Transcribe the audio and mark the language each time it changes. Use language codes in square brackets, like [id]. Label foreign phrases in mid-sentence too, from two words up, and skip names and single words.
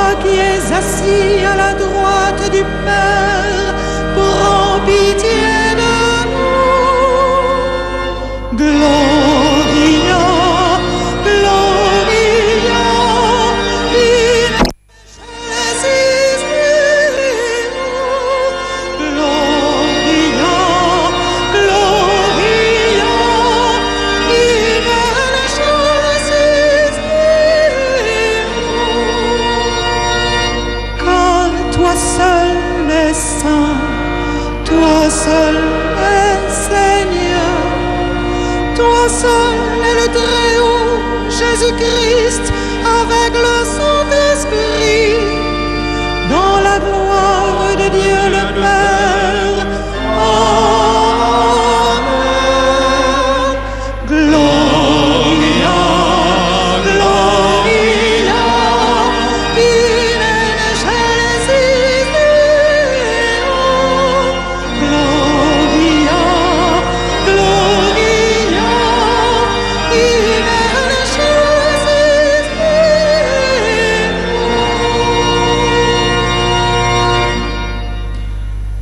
[fr] qui es assis à la droite du Père, prends pitié de nous. [la] Gloria, Gloria, in excelsis Gloria, Gloria, in excelsis [fr] car toi seul es saint, toi seul es Seigneur, toi seul est le Très-Haut, Jésus-Christ, avec le Saint-Esprit, dans la gloire de Dieu le Père. Amen. [la] Gloria, Gloria, in excelsis Deo. Gloria, Gloria, in excelsis Deo.